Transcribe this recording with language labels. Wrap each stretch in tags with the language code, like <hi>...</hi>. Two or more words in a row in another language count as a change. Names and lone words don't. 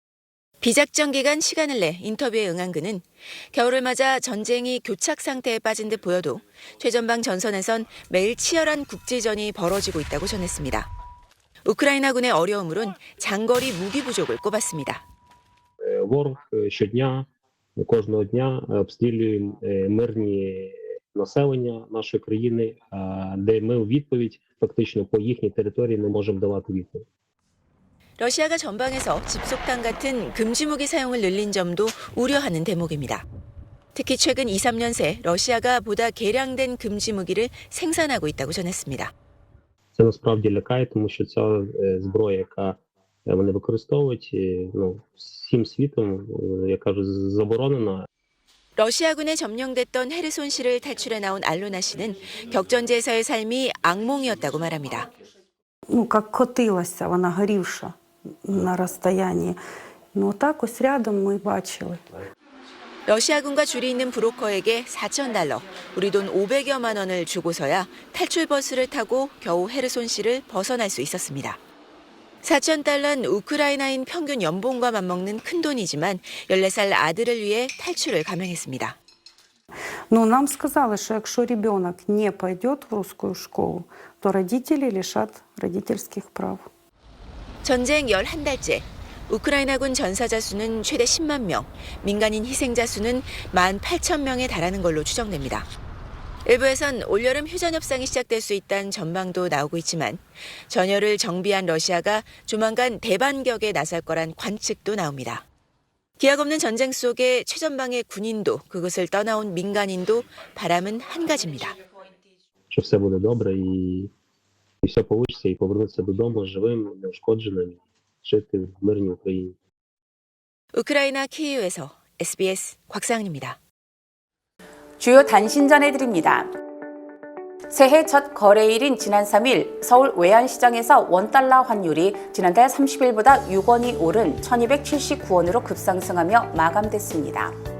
<ko>비작전 기간 시간을 내 인터뷰에 응한 그는 겨울을 맞아 전쟁이 교착 상태에 빠진 듯 보여도 최전방 전선에선 매일 치열한 국지전이 벌어지고 있다고 전했습니다. 우크라이나군의 어려움으로는 장거리 무기 부족을 꼽았습니다.</ko> <uk>Ворог щодня, кожного дня обстрілює мирні населення нашої країни, де ми у відповідь фактично по їхній території не можемо давати відповідь.</uk> <ko>러시아가 전방에서 집속탄 같은 금지 무기 사용을 늘린 점도 우려하는 대목입니다. 특히 최근 2, 3년 새 러시아가 보다 개량된 금지 무기를 생산하고 있다고 전했습니다.</ko> <uk>Це насправді лякає, тому що ця зброя, яка вони використовують, всім світом, я кажу, заборонена.</uk> <ko>러시아군에 점령됐던 헤르손시를 탈출해 나온 알로나 씨는 격전지에서의 삶이 악몽이었다고 말합니다.</ko> <uk>Как котилася, вона горівша на розстоянні. Так ось рядом ми бачили.</uk> <ko>러시아군과 줄이 있는 브로커에게 4,000달러, 우리 돈 500여만 원을 주고서야 탈출 버스를 타고 겨우 헤르손시를 벗어날 수 있었습니다. 4,000달러는 우크라이나인 평균 연봉과 맞먹는 큰 돈이지만 14살 아들을 위해 탈출을 감행했습니다.</ko> <ru>Нам сказали,</ru> <uk>що якщо</uk> <ru>ребенок не пойдет в русскую школу, то родители лишат родительских прав.</ru> <ko>전쟁 11달째. 우크라이나군 전사자 수는 최대 10만 명, 민간인 희생자 수는 18,000명에 달하는 걸로 추정됩니다. 일부에선 올여름 휴전 협상이 시작될 수 있다는 전망도 나오고 있지만 전열을 정비한 러시아가 조만간 대반격에 나설 거란 관측도 나옵니다. 기약 없는 전쟁 속에 최전방의 군인도 그것을 떠나온 민간인도 바람은 한 가지입니다.</ko> <uk>Що все буде добре і все вийде, і повернутися додому живим, неушкодженим, жити в мирній Україні.</uk> <ko>우크라이나 키이우에서 SBS 곽상은입니다. 주요 단신 전해드립니다. 새해 첫 거래일인 지난 3일 서울 외환시장에서 원달러 환율이 지난달 30일보다 6원이 오른 1279원으로 급상승하며 마감됐습니다.</ko>